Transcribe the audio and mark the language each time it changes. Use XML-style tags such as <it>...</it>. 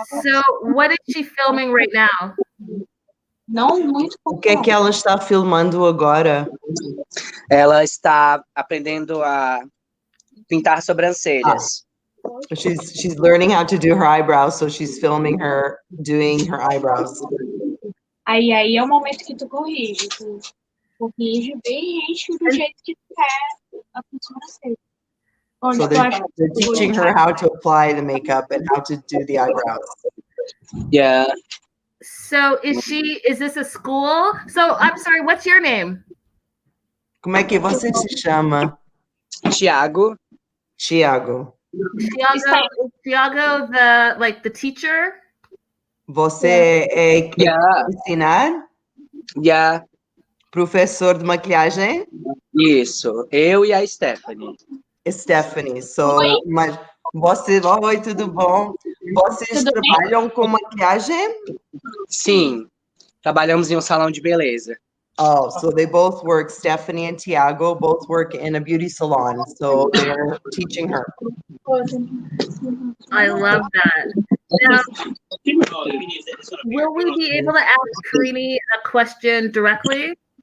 <en>so what is she filming right now?</en> <pt>O que é que ela está filmando agora? Ela está aprendendo a pintar sobrancelhas.</pt> <en>She's learning how to do her eyebrows, so she's filming her doing her eyebrows.</en> <pt>Aí é o momento que tu corrige. corrige bem rígido do jeito que quer a sobrancelha. Onde</pt> <en>So</en> <pt>tu acha</pt> <en>they're teaching her how to apply the makeup and how to do the eyebrows. Yeah. So is this a school? So I'm sorry, what's your name?</en> <pt>Como é que você se chama? Tiago. Tiago.</pt> <en>Tiago, the teacher?</en> <pt>Você é</pt> <en>Yeah.</en> <pt>ensinar?</pt> <en>Yeah.</en> <pt>Professor de maquiagem? Isso. Eu e a Stephanie. Stephanie. Mas oi, tudo bom? Vocês trabalham com maquiagem? Sim. Trabalhamos em um salão de beleza.</pt> <en>Oh, so they both work, Stephanie and Tiago both work in a beauty salon. So they're teaching her. I love that. Now, will we be able to ask Karine a question directly?</en>